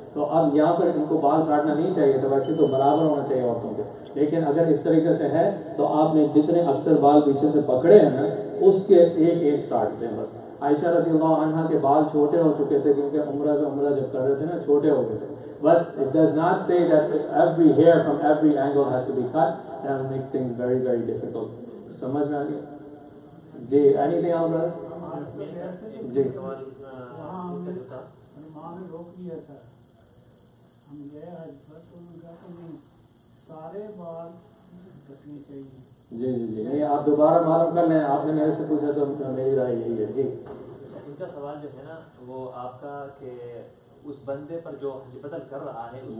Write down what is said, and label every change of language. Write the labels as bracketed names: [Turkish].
[Hindi] तो अब यहाँ पर इनको बाल काटना नहीं चाहिए, तो वैसे तो बराबर होना चाहिए औरतों के. लेकिन अगर इस तरीके से है तो आपने जितने अक्सर बाल पीछे से पकड़े हैं ना उसके 1 इंच काटते हैं बस. आयशा रज़ियल्लाहु अन्हा के बाल छोटे हो चुके थे क्योंकि उम्रा जब कर रहे थे ना छोटे हो गए थे. [English] But it does not say that every hair from every angle has to be cut. That will make things very very difficult. [Hindi] समझ में आ गया जी? [English] Anything else brothers? [Hindi] जी वहाँ हमने माँ ने रोक लिया था. हम गए हज पर तो उन्होंने कहा कि नहीं सारे बाल रखने चाहिए. जी जी जी. नहीं, आप दोबारा मालूम कर लें. आपने मेरे से पूछा तो मेरी राय यही है जी. इनका सवाल जो है ना वो आपका कि उस बंदे पर जो हज बदल कर रहा है उस